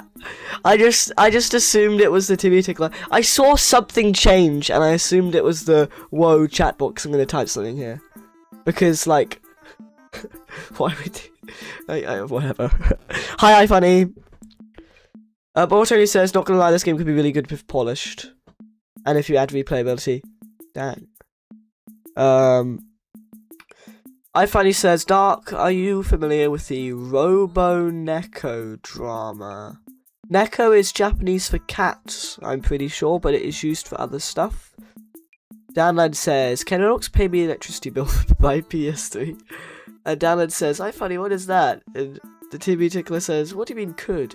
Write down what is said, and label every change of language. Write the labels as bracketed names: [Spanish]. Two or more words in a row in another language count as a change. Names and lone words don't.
[English] I just assumed it was the Timmy Tickler. I saw something change and I assumed it was the whoa chat box. I'm gonna type something here. Because like why would whatever. Hi funny. But only says, not gonna lie, this game could be really good if polished. And if you add replayability. Dang. iFunny says, Dark, are you familiar with the Robo Neko drama? Neko is Japanese for cat, I'm pretty sure, but it is used for other stuff. Download says, can Roblox pay me electricity bill for my PS3? And Download says, iFunny, what is that? And the TV Tickler says, what do you mean could?